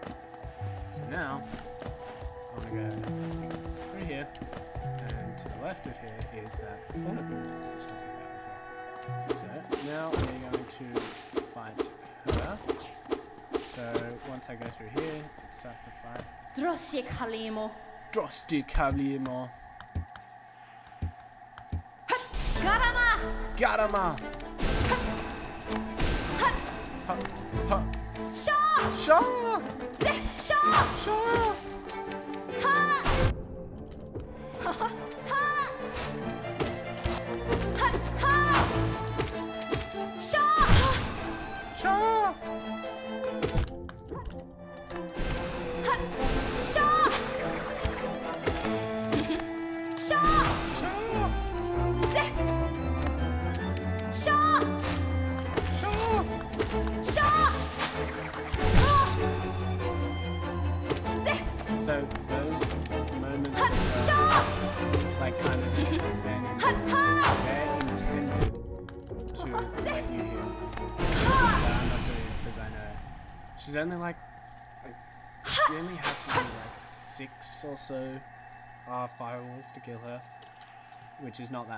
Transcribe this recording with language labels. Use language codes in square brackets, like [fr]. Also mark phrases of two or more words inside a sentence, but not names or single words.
[en] So now, I'm going to go through here, and to the left of here is that corner room I was talking about before. So now we're going to fight her. So once I go through here, it starts the fight. Drossy Kalimo. Drosti Kalimo. Garama! Garama! Ha! Ha! Shaw! Shaw! Shaw! Shaw! Ha! Ha! Ha! Ha! Shaw! Shaw! Shaw! Shaw! Shaw! Shaw! Shaw! Shaw! So those moments of like kind of just standing there, they're intended to let you heal. But I'm not doing it because I know she's only like you only have to do like 6 or so firewalls to kill her, which is not that.